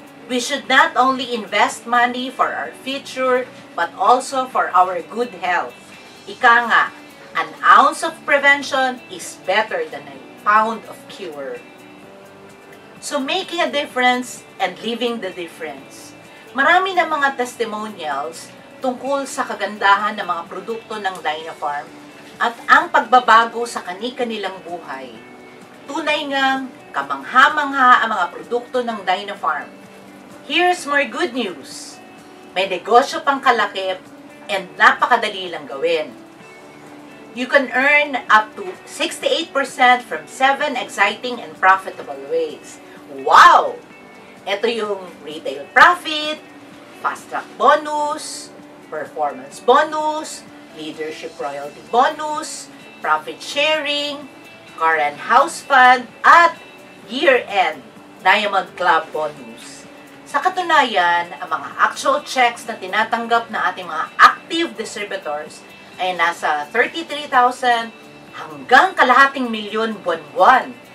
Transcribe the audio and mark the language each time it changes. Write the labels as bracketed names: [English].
[English] We should not only invest money for our future, but also for our good health. [Filipino] Ika nga, [English] an ounce of prevention is better than a pound of cure. So making a difference and living the difference. [Filipino] Marami na mga testimonials tungkol sa kagandahan ng mga produkto ng Dynafarm at ang pagbabago sa kani-kanilang buhay. Tunay ngang kamangha-mangha ang mga produkto ng Dynafarm. [English] Here's more good news. [Filipino] May negosyo pang kalakip and napakadali lang gawin. [English] You can earn up to 68% from 7 exciting and profitable ways. Wow! [Filipino] Ito yung retail profit, fast track bonus, performance bonus, leadership royalty bonus, profit sharing, car and house fund, at year-end Diamond Club bonus. Sa katunayan, ang mga actual checks na tinatanggap na ating mga active distributors ay nasa 33,000 hanggang kalahating milyon buwan-buwan.